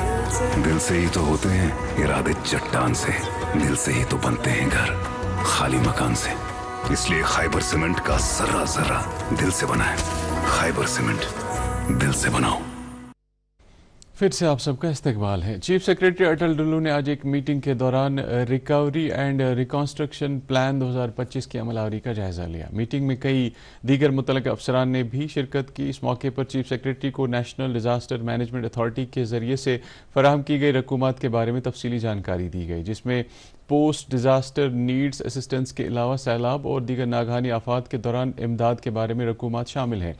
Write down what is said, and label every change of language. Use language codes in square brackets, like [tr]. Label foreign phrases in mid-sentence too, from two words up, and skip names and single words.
[ur] دل سے ہی تو ہوتے ہیں ارادے چٹان سے، دل سے ہی تو بنتے ہیں گھر خالی مکان سے۔ اس لیے خیبر سیمنٹ کا ذرہ ذرہ دل سے بنا ہے۔ خیبر سیمنٹ، دل سے بناؤ۔ پھر سے آپ سب کا استقبال ہے۔ چیف سیکرٹری اٹل ڈلو نے آج ایک میٹنگ کے دوران ریکوری اینڈ ریکنسٹرکشن پلان 2025 کی عمل آوری کا جائزہ لیا۔ میٹنگ میں کئی دیگر متعلقہ افسران نے بھی شرکت کی۔ اس موقع پر چیف سیکرٹری کو نیشنل ڈیزاسٹر مینجمنٹ اتھارٹی کے ذریعے سے فراہم کی گئی رقومات کے بارے میں تفصیلی جانکاری دی گئی، جس میں پوسٹ ڈیزاسٹر نیڈز اسسٹنس کے علاوہ سیلاب اور دیگر ناگہانی آفات کے دوران امداد کے بارے میں رقومات شامل ہیں۔